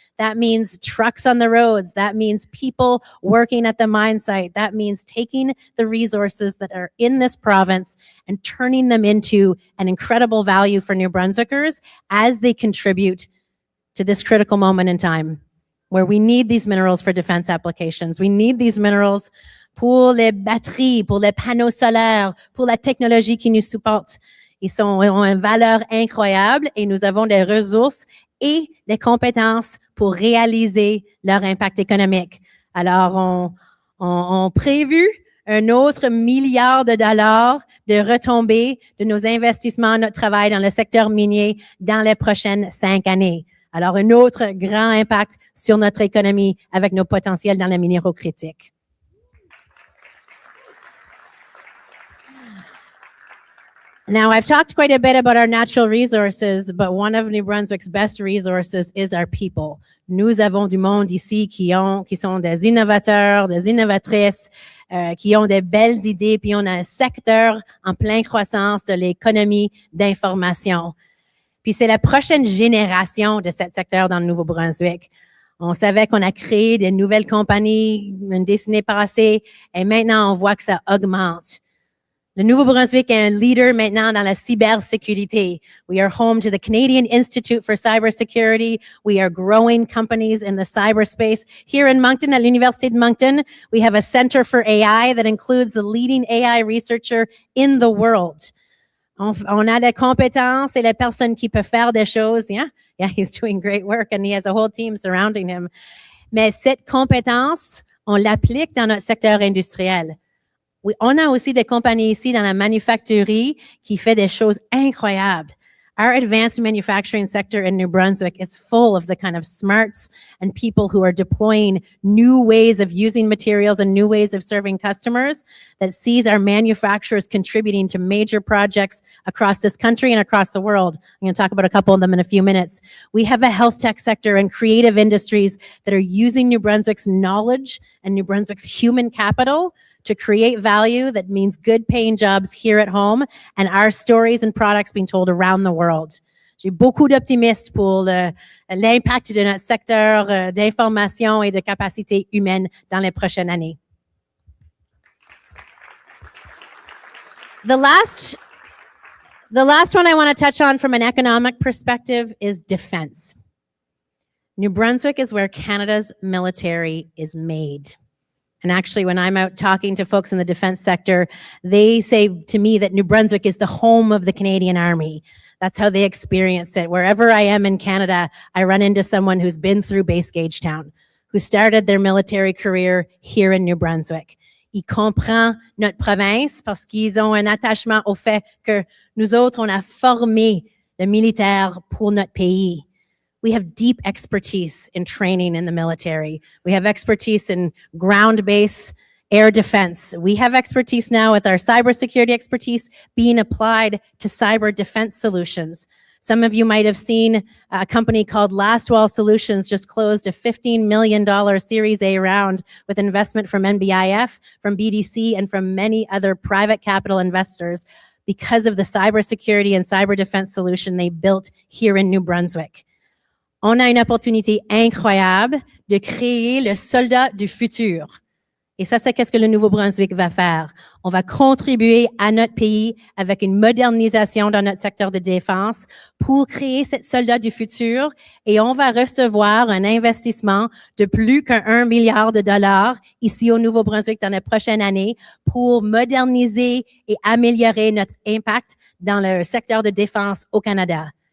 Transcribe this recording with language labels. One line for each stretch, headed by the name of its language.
English: That means trucks on the roads. That means people working at the mine site. That means taking the resources that are in this province and turning them into an incredible value for New Brunswickers as they contribute to this critical moment in time where we need these minerals for defense applications. We need these minerals
French: pour les batteries, pour les panneaux solaires, pour la technologie qui nous supporte. Ils ont une valeur incroyable et nous avons des ressources et les compétences pour réaliser leur impact économique. Alors, on prévu un autre $1 milliard de retombées de nos investissements, notre travail dans le secteur minier dans les prochaines 5 années. Alors, un autre grand impact sur notre économie avec nos potentiels dans les minéraux critiques.
English: Now, I've talked quite a bit about our natural resources, but one of New Brunswick's best resources is our people.
French: Nous avons du monde ici qui sont des innovateurs, des innovatrices, qui ont des belles idées, puis on a un secteur en pleine croissance de l'économie d'information. Puis c'est la prochaine génération de ce secteur dans le Nouveau-Brunswick. On savait qu'on a créé des nouvelles compagnies une décennie passée, et maintenant on voit que ça augmente. Le Nouveau-Brunswick est un leader maintenant dans la cybersécurité.
English: We are home to the Canadian Institute for Cybersecurity. We are growing companies in the cyberspace. Here in Moncton, at l'Université de Moncton, we have a center for AI that includes the leading AI researcher in the world.
French: On a les compétences et les personnes qui peuvent faire des choses.
English: Yeah, he's doing great work and he has a whole team surrounding him.
French: Mais cette compétence, on l'applique dans notre secteur industriel. Oui, on a aussi des compagnies ici dans la manufacturier qui fait des choses incroyables.
English: Our advanced manufacturing sector in New Brunswick is full of the kind of smarts and people who are deploying new ways of using materials and new ways of serving customers that sees our manufacturers contributing to major projects across this country and across the world. I'm going to talk about a couple of them in a few minutes. We have a health tech sector and creative industries that are using New Brunswick's knowledge and New Brunswick's human capital to create value that means good paying jobs here at home and our stories and products being told around the world.
French: J'ai beaucoup d'optimistes pour l'impact de notre secteur d'information et de capacité humaine dans les prochaines années.
English: The last one I want to touch on from an economic perspective is defense. New Brunswick is where Canada's military is made. And actually, when I'm out talking to folks in the defense sector, they say to me that New Brunswick is the home of the Canadian Army. That's how they experience it. Wherever I am in Canada, I run into someone who's been through Base Gagetown, who started their military career here in New Brunswick.
French: Ils comprennent notre province parce qu'ils ont un attachement au fait que nous autres, on a formé le militaire pour notre pays.
English: We have deep expertise in training in the military. We have expertise in ground-based air defense. We have expertise now with our cybersecurity expertise being applied to cyber defense solutions. Some of you might have seen a company called Last Wall Solutions just closed a $15 million Series A round with investment from NBIF, from BDC, and from many other private capital investors because of the cybersecurity and cyber defense solution they built here in New Brunswick.
French: On a une opportunité incroyable de créer le soldat du futur. Et ça, c'est qu'est-ce que le Nouveau-Brunswick va faire. On va contribuer à notre pays avec une modernisation dans notre secteur de défense pour créer ce soldat du futur et on va recevoir un investissement de plus qu'1 milliard de dollars ici au Nouveau-Brunswick dans les prochaines années pour moderniser et améliorer notre impact dans le secteur de défense au Canada.